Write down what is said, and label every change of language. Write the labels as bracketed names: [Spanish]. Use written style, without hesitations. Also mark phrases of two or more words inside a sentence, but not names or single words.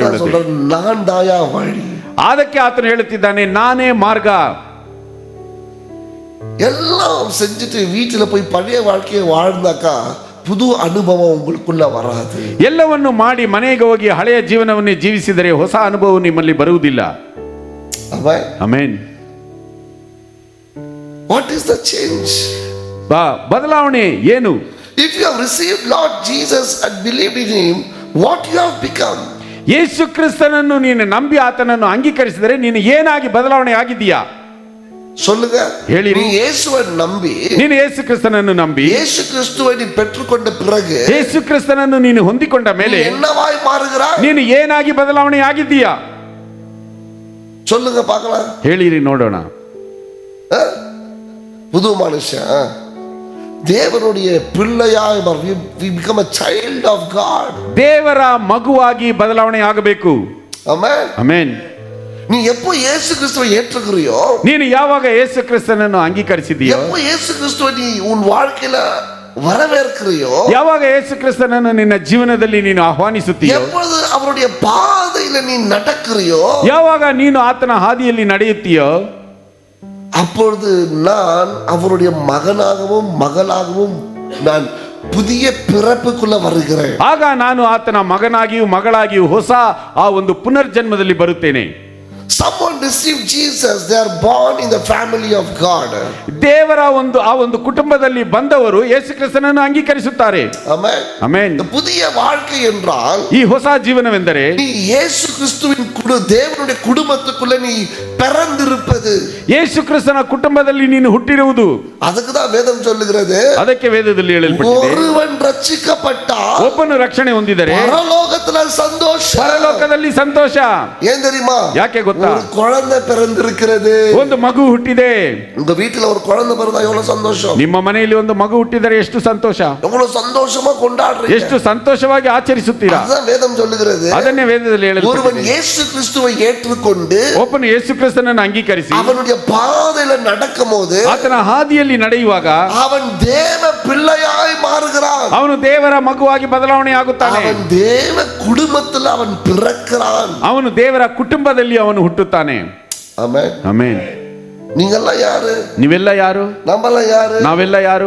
[Tamil] அதுதான் [Kannada] ಉಳ್ಳದು. [Tamil] சொல்றேன், நான் தாயா வழி. [Kannada] ಅದಕ್ಕೆ ಆತನು ಹೇಳುತ್ತಿದ್ದಾನೆ, ನಾನೇ ಮಾರ್ಗ. [Tamil] எல்லாம் செஞ்சுட்டு வீட்டுல போய் பழைய வாழ்க்கையை வாழ்ந்தாக்கா புது அனுபவம் உங்களுக்குள்ள வராது. [Kannada] ಎಲ್ಲವನ್ನು ಮಾಡಿ ಮನೆಗೆ ಹೋಗಿ ಹಳೆಯ ಜೀವನವನ್ನೇ ಜೀವಿಸಿದರೆ ಹೊಸ ಅನುಭವ ನಿಮ್ಮಲ್ಲಿ ಬರುವುದಿಲ್ಲ. ಆಮೆನ್. [English] What is the change? [Kannada] ಬದಲಾವಣೆ ಏನು? [English] If you have received Lord Jesus and believed in him, what you have become? [Kannada] ಯೇಸು ಕ್ರಿಸ್ತನನ್ನು ನೀನು ನಂಬಿ ಆತನನ್ನು ಅಂಗೀಕರಿಸಿದರೆ ನೀನು ಏನಾಗಿ ಬದಲಾವಣೆ ಆಗಿದ್ದೀಯಾ? [Tamil] சொல்லுங்க. [Kannada] ಹೇಳಿ. [Tamil] நீ இயேசுவை நம்பி, [Kannada] ನೀನು ಯೇಸು ಕ್ರಿಸ್ತನನ್ನು ನಂಬಿ, [Tamil] இயேசு கிறிஸ்துவை நீ பெற்றுக்கொண்ட பிறகு, [Kannada] ಯೇಸು ಕ್ರಿಸ್ತನನ್ನು ನೀನು ಹೊಂದಿಕೊಂಡ ಮೇಲೆ [Tamil] என்னவாய் மாறுகிறாய்? [Kannada] ನೀನು ಏನಾಗಿ ಬದಲಾವಣೆ ಆಗಿದ್ದೀಯಾ? [Tamil] சொல்லுங்க பார்க்கலாம். [Kannada] ಹೇಳಿರಿ ನೋಡೋಣ. [Tamil] புது மனுஷன், தேவனுடைய பிள்ளையாய் [English] we become a child of God. [Kannada] ದೇವರ ಮಗುವಾಗಿ ಬದಲಾವಣೆ ಆಗಬೇಕು. Amen. ಆಮೆನ್. [Tamil] நீ எப்போ இயேசு கிறிஸ்துவை ஏற்றுக்கிறியோ, [Kannada] ನೀನು ಯಾವಾಗ ಯೇಸು ಕ್ರಿಸ್ತನನ್ನು ಅಂಗೀಕರಿಸಿದೀಯೋ, [Tamil] எப்போ இயேசு கிறிஸ்துவை நீ உன் வாழ்க்கையில வரவேற்கிறியோ, [Kannada] ಯಾವಾಗ ಯೇಸು ಕ್ರಿಸ್ತನನ್ನು ನಿನ್ನ ಜೀವನದಲ್ಲಿ ನೀನು ಆಹ್ವಾನಿಸುತ್ತೀಯೋ, [Tamil] எப்பொழுது அவருடைய பாதையில நீ நடக்கிறியோ, [Kannada] ಯಾವಾಗ ನೀನು ಆತನ ಹಾದಿಯಲ್ಲಿ ನಡೆಯುತ್ತೀಯೋ, [Tamil] அப்பொழுது நான் அவருடைய மகனாகவும் மகளாகவும் நான் புதிய பிறப்புக்குள்ள வருகிறேன். [Kannada] ಆಗ ನಾನು ಆತನ ಮಗನಾಗಿಯೂ ಮಗಳಾಗಿಯೂ ಹೊಸ ಆ ಒಂದು ಪುನರ್ಜನ್ಮದಲ್ಲಿ ಬರುತ್ತೇನೆ. [English] Someone received Jesus, they are born in the family of God. [Kannada] ದೇವರ ಆ ಒಂದು ಕುಟುಂಬದಲ್ಲಿ ಬಂದವರು ಯೇಸು ಕ್ರಿಸ್ತನನ್ನು ಅಂಗೀಕರಿಸುತ್ತಾರೆ. Amen. ಆಮೆನ್. [Tamil] புதிய வாழ்க்கை என்றால் [Kannada] ಈ ಹೊಸ ಜೀವನವೆಂದರೆ [Tamil] நீ இயேசு கிறிஸ்துவின் தேவனுடைய குடும்பத்துக்குள்ள நீ பிறந்திருப்பது. [Kannada] ಯೇಸು ಕ್ರಿಸ್ತನ ಕುಟುಂಬದಲ್ಲಿ ನೀನು ಹುಟ್ಟಿರುವುದು. [Tamil] அதுக்கு தான் வேதம் சொல்லுகிறது, [Kannada] ಅದಕ್ಕೆ ವೇದದಲ್ಲಿ ಹೇಳಲ್ಪಟ್ಟಿದೆ, [Tamil] ஒருவன் ரட்சிக்கப்பட்டால் [Kannada] ಒಬ್ಬನು ರಕ್ಷಣೆ ಹೊಂದಿದರೆ [Tamil] பரலோகத்துல சந்தோஷம் சந்தோஷம். [Kannada] ಪರಲೋಕದಲ್ಲಿ ಸಂತೋಷ. [Tamil] ஏன் தெரியுமா? [Kannada] ಯಾಕೆ ಗೊತ್ತಾ? [Tamil] ஒரு குழந்தை பிறந்திருக்கிறது. [Kannada] ಒಂದು ಮಗು ಹುಟ್ಟಿದೆ. [Tamil] உங்க வீட்டுல ஒரு குழந்தை பிறந்தா எவ்வளவு சந்தோஷம். [Kannada] ನಿಮ್ಮ ಮನೆಯಲ್ಲಿ ಒಂದು ಮಗು ಹುಟ್ಟಿದರೆ ಎಷ್ಟು ಸಂತೋಷ, [Tamil] எவ்வளவு சந்தோஷமா கொண்டாடுறீங்க. [Kannada] ಎಷ್ಟು ಸಂತೋಷವಾಗಿ ಆಚರಿಸುತ್ತೀರಾ. [Tamil] அதுதான் வேதம் சொல்லுகிறது. [Kannada] ಅದನ್ನೇ ವೇದದಲ್ಲಿ ಹೇಳುತ್ತದೆ. [Tamil] ஒருவன் இயேசு கிறிஸ்துவை ஏற்றுக்கொண்டு [Kannada] ಒಬ್ಬನು ಯೇಸು ಕ್ರಿಸ್ತನನ್ನು ಅಂಗೀಕರಿಸಿ [Tamil] அவனுடைய பாதையில நடக்கும்போது [Kannada] ಆತನ ಹಾದಿಯಲ್ಲಿ ನಡೆಯುವಾಗ [Tamil] அவன் தேவ பிள்ளையாய் மாறுகிறான். [Kannada] ಅವನು ದೇವರ ಮಗುವಾಗಿ ಬದಲಾವಣೆ ಆಗುತ್ತಾನೆ. [Tamil] அவன் தேவ குடும்பத்தில் அவன் பிறக்கிறான். [Kannada] ಅವನು ದೇವರ ಕುಟುಂಬದಲ್ಲಿ ಅವನು ಹುಟ್ಟುತ್ತಾನೆ. [Tamil] ஆமென். [Kannada] ಆಮೆನ್. [Tamil] நீங்கெல்லாம் யாரு? [Kannada] ನೀವೆಲ್ಲ ಯಾರು? [Tamil] நம்மெல்லாம் யாரு? [Kannada] ನಾವೆಲ್ಲ ಯಾರು?